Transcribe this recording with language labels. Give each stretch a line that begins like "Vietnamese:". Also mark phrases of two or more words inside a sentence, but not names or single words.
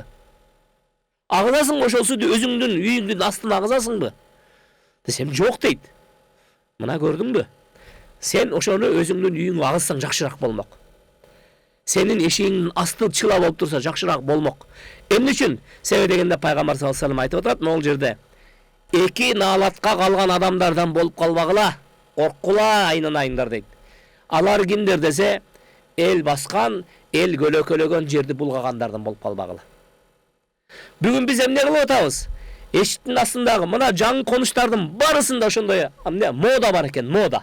Kyrgyz: Агызасың ошол сууну өзүңдүн үйүңдүн астына агызасыңбы? Десем, жок дейт. Мына көрдүңбү? Сен ошону өзүңдүн үйүңгө агызсаң жакшыраак болмок. Сенин эшигиңдин асты чыла болуп турса жакшыраак болмок. Эмне үчүн? Себеби дегенде Пайгамбар
Arabic: صلى الله عليه وسلم
Kyrgyz: айтып атат, могул жерде: "Эки наалатка калган адамдардан болуп калбагыла, корккула айнанайыңдар" дейт. Алар кимдер десе, эл баскан, эл көлөкөлөгөн жерди булгагандардан болуп калбагыла. Бүгүн биз эмне кылып атабыз? Эшиктин астындагы мына жаңы конуштардын барысында ошондой мода бар экен, мода.